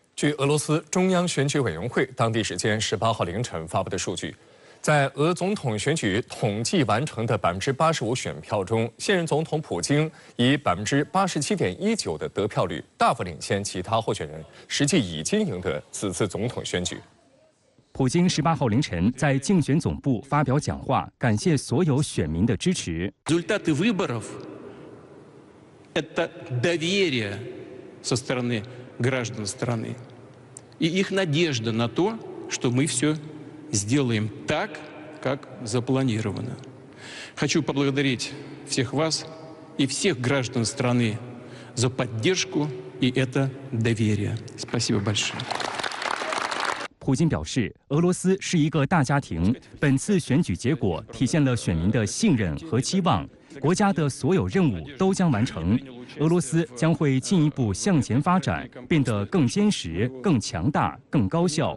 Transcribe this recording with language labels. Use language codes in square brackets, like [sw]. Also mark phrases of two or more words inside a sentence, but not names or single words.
[zh] 据俄罗斯中央选举委员会当地时间18号凌晨发布的数据，在俄总统选举统计完成的85%选票中，现任总统普京以87.19%的得票率大幅领先其他候选人，实际已经赢得此次总统选举。普京18号凌晨在竞选总部发表讲话，感谢所有选民的支持。 [ru] Результаты выборов – это доверие со стороны граждан страны и их надежда на то, что мы все сделаем так, как запланировано. Хочу поблагодарить всех вас и всех граждан страны за поддержку и это доверие. Спасибо большое. [zh] 普京表示，俄罗斯是一个大家庭，本次选举结果体现了选民的信任和期望，国家的所有任务都将完成，俄罗斯将会进一步向前发展，变得更坚实、更强大、更高效。